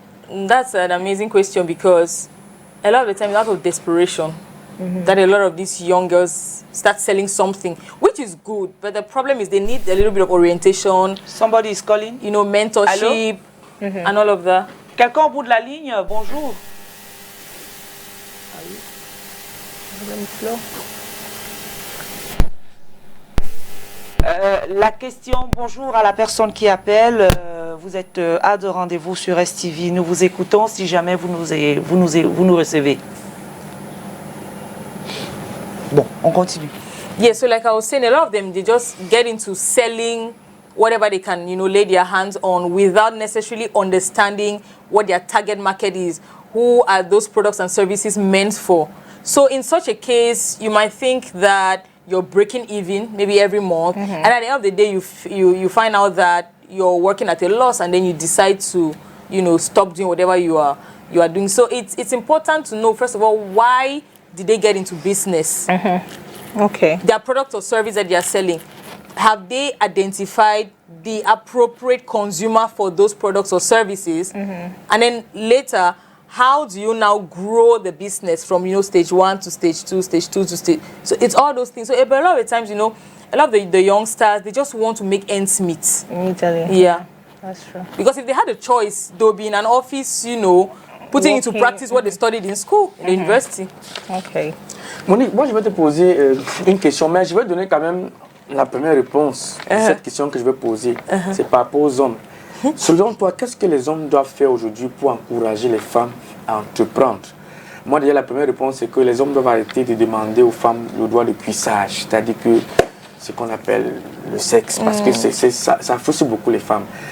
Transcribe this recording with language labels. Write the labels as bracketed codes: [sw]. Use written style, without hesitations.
[en] That's an amazing question because a lot of the time, out of desperation, that a lot of these young girls start selling something, which is good. But the problem is they need a little bit of orientation. Somebody is calling. You know, mentorship and all of that. [fr] Quelqu'un au bout de la ligne, bonjour. La question, bonjour à la personne qui appelle. Vous êtes à de rendez-vous sur STV. Nous vous écoutons si jamais vous nous recevez. Bon, on continue. [en] Yeah, so like I was saying, a lot of them, they just get into selling whatever they can, you know, lay their hands on without necessarily understanding what their target market is. Who are those products and services meant for? So in such a case, you might think that you're breaking even maybe every month, and at the end of the day, you find out that you're working at a loss, and then you decide to, you know, stop doing whatever you are doing. So it's important to know, first of all, why did they get into business? Okay. Their product or service that they are selling, have they identified the appropriate consumer for those products or services? And then later, how do you now grow the business from, you know, stage 1 to stage 2, stage 2 to stage... So it's all those things. So a lot of the times, you know, a lot of the youngsters, they just want to make ends meet. Yeah. That's true. Because if they had a choice, they'll be in an office, you know, putting into practice what they studied in school, in the university. Okay. [fr] Monique, moi je vais te poser une question, mais je vais donner quand même la première réponse à cette question que je vais poser. C'est par rapport aux hommes. Selon toi, qu'est-ce que les hommes doivent faire aujourd'hui pour encourager les femmes à entreprendre? Moi déjà la première réponse c'est que les hommes doivent arrêter de demander aux femmes le droit de cuissage, c'est-à-dire que ce qu'on appelle le sexe, parce que ça frustre beaucoup les femmes.